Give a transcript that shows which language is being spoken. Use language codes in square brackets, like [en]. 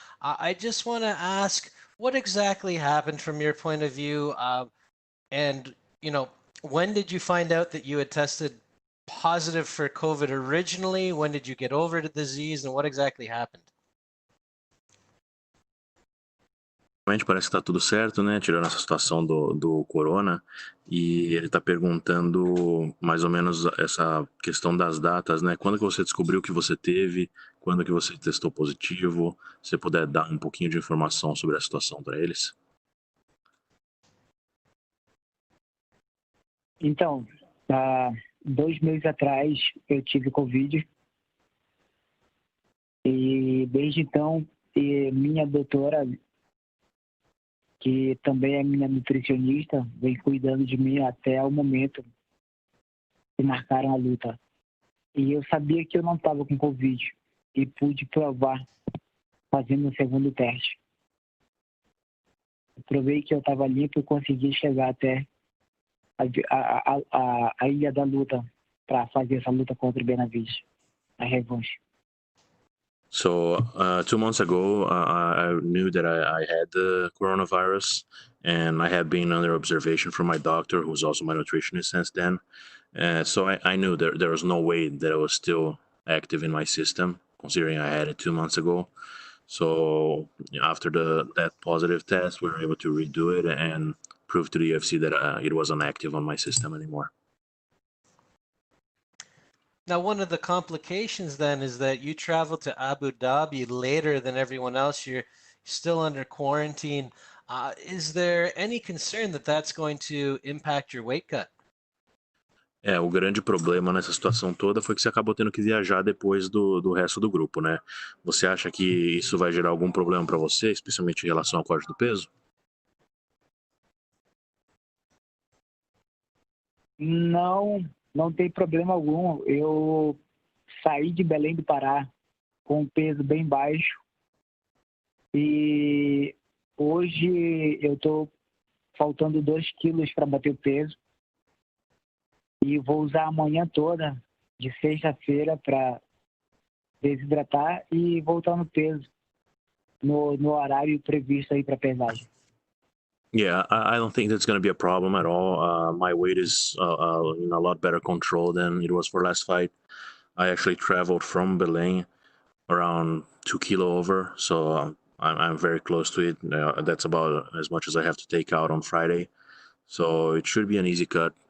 [en] I just want to ask, what exactly happened from your point of view? And, when did you find out that you had tested positive for COVID originally? When did you get over the disease, and what exactly happened? [pt] Parece que tá tudo certo, né? Tirando essa situação do corona. E ele tá perguntando mais ou menos essa questão das datas, né? Quando que você descobriu que você teve? Quando que você testou positivo? Se você puder dar um pouquinho de informação sobre a situação para eles. Então, 2 meses atrás eu tive Covid. E desde então, minha doutora, que também é minha nutricionista, vem cuidando de mim até o momento que marcaram a luta. E eu sabia que eu não estava com Covid e pude provar fazendo o segundo teste. Eu provei que eu estava limpo e consegui chegar até a ilha da luta para fazer essa luta contra o Benavides, a revanche. [en] So 2 months ago, I knew that I had the coronavirus, and I had been under observation from my doctor, who's also my nutritionist since then. So I knew there was no way that it was still active in my system, considering I had it 2 months ago. So after that positive test, we were able to redo it and prove to the UFC that it wasn't active on my system anymore. Now, one of the complications then is that you traveled to Abu Dhabi later than everyone else. You're still under quarantine. Is there any concern that that's going to impact your weight cut? [pt] O grande problema nessa situação toda foi que você acabou tendo que viajar depois do resto do grupo, né? Você acha que isso vai gerar algum problema para você, especialmente em relação ao corte do peso? Não tem problema algum. Eu saí de Belém do Pará com um peso bem baixo e hoje eu estou faltando 2 quilos para bater o peso e vou usar a manhã toda de sexta-feira para desidratar e voltar no peso no horário previsto aí para pesagem. [en] Yeah, I don't think that's going to be a problem at all. My weight is in a lot better control than it was for last fight. I actually traveled from Belém around 2 kilo over, so I'm very close to it. That's about as much as I have to take out on Friday. So it should be an easy cut.